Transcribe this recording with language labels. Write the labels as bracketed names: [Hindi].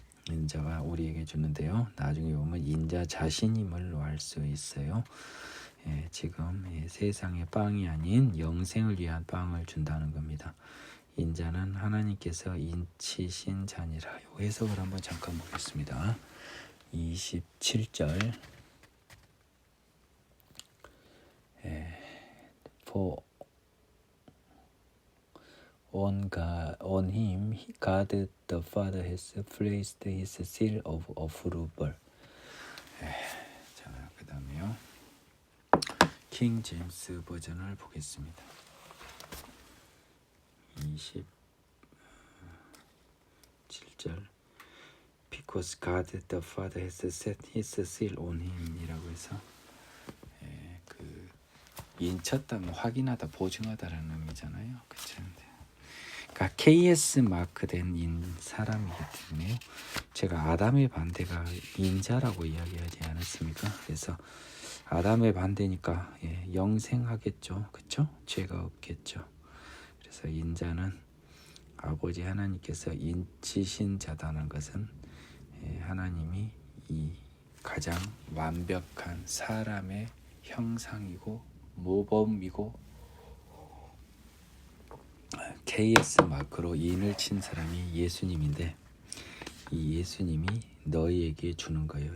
[Korean] 인자가 우리에게 주는데요. 나중에 보면 인자 자신임을 알 수 있어요. 지금 세상의 빵이 아닌 영생을 위한 빵을 준다는 겁니다. 인자는 하나님께서 인치신 자니라. 이 해석을 한번 잠깐 보겠습니다. [English] 27절 For on him God the Father has placed his seal of approval. [Korean] 자, 그 다음에요. 킹 제임스 버전을 보겠습니다. [English] 27절 Because God the Father has set his seal on him [Korean] 이라고 해서 그 인쳤다, 확인하다, 보증하다라는 의미잖아요. 그렇죠? 그러니까 KS 마크된 사람이기 때문에요. 제가 아담의 반대가 인자라고 이야기하지 않았습니까? 그래서 아담의 반대니까 영생하겠죠. 그렇죠? 죄가 없겠죠. 그래서 인자는 아버지 하나님께서 인치신 자다는 것은 하나님이 이 가장 완벽한 사람의 형상이고 모범이고 KS 마크로 인을 친 사람이 예수님인데 이 예수님이 너희에게 주는 거예요.